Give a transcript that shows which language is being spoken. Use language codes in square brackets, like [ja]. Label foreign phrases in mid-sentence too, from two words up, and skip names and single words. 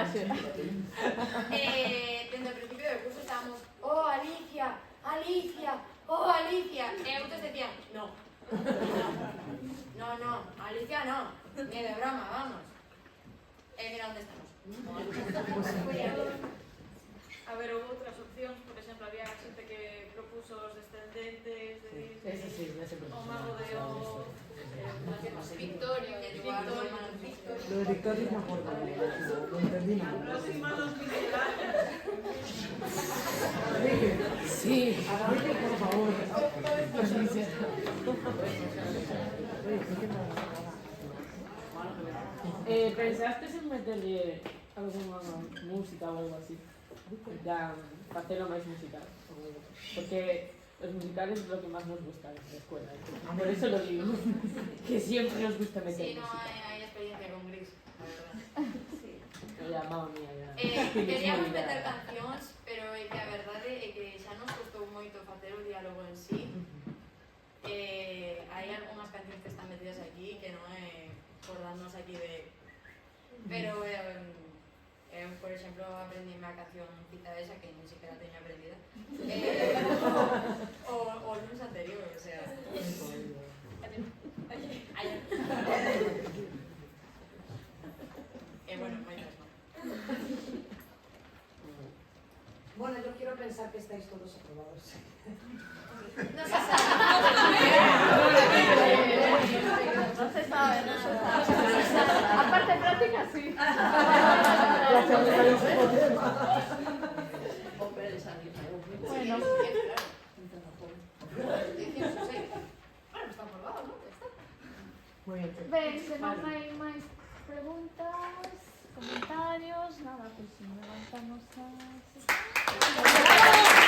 [es] Desde el principio del curso estábamos, oh Alicia, Alicia, oh Alicia. Y otros decían, no, Alicia no, ni de broma, vamos. Mira dónde estamos. [gl] A ver, houve outras opcións, por exemplo, había xente que propuso os descendentes de o mago de Victorio, Eduardo, [es] Lo de Victoria es mejor, no entendí nada. los hermanos miserables. Sí, por favor. ¿Pensaste en meterle alguna música o algo así? Ya, para hacerlo más musical. Porque los musicales es lo que más nos gusta en la escuela. Por eso lo digo. Que siempre nos gusta meter Sí, no música. hay experiencia con Gris, la verdad. Sí. Ya, mamma mía, ya. [gl] Queríamos meter cancións, pero é que a verdade é que xa nos costou moito facer o diálogo en sí. Hai algunhas cancións que están metidas aquí que non é por darnos aquí de... Pero eu, por exemplo, aprendíme a canción Cita esa, que [es] ni siquiera [gl] teño aprendida. O lunes anterior, [es] o sea... Ayer. Bueno, [gl] moitas máis. [es] Bueno, yo quiero pensar que estáis todos aprobados. No se sabe. No se sabe, no se sabe. Aparte práctica, sí. Bueno. Muy bien. [gl] Ben, se non hai máis preguntas, comentarios, nada, pues levantamos a...